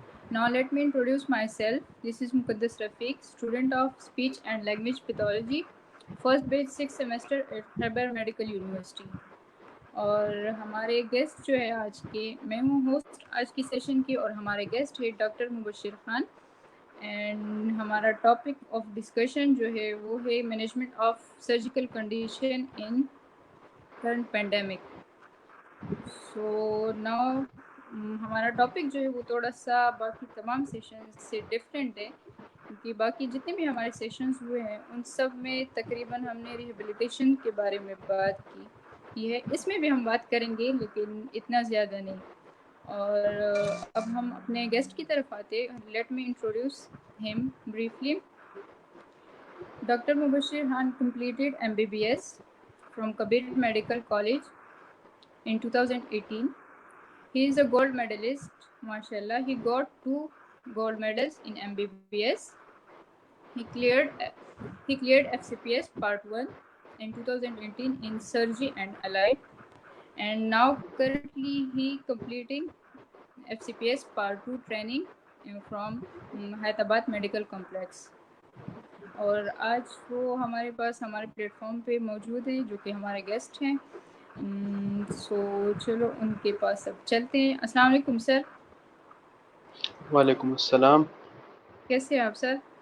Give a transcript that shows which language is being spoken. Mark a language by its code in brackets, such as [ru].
[en] Now let me introduce myself. This is Muqaddas Rafiq, student of Speech and Language Pathology, first batch 6th semester at Khyber Medical University. [ur] اور ہمارے guest جو ہے آج کے، میں ہوں ہوسٹ آج کی سیشن کی، اور ہمارے گیسٹ ہے ڈاکٹر مبشر خان. اینڈ ہمارا ٹاپک آف ڈسکشن جو ہے وہ ہے [en] Management of surgical condition in current pandemic. [ur] So now ہمارا ٹاپک جو ہے وہ تھوڑا سا باقی تمام سیشنز سے ڈفرینٹ ہے، کیونکہ باقی جتنے بھی ہمارے سیشنز ہوئے ہیں ان سب میں تقریباً ہم نے ریہیبلیٹیشن کے بارے میں بات کی ہے. اس میں بھی ہم بات کریں گے لیکن اتنا زیادہ نہیں. اور اب ہم اپنے گیسٹ کی طرف آتے. [en] Let me introduce him briefly. Dr. Mubashir Khan completed MBBS from Kabir Medical College in 2018. He is a gold medalist. MashaAllah, he got 2 gold medals in MBBS. He cleared FCPS Part 1 in 2018 in Surgery and Allied, and now currently he completing FCPS Part 2 training from Hyderabad Medical Complex. [ur] اور آج وہ ہمارے پاس ہمارے plate form پہ موجود ہیں جو کہ ہمارے گیسٹ ہیں. سو چلو ان کے پاس اب چلتے ہیں. السلام علیکم سر. وعلیکم السلام. کیسے ہیں آپ سر؟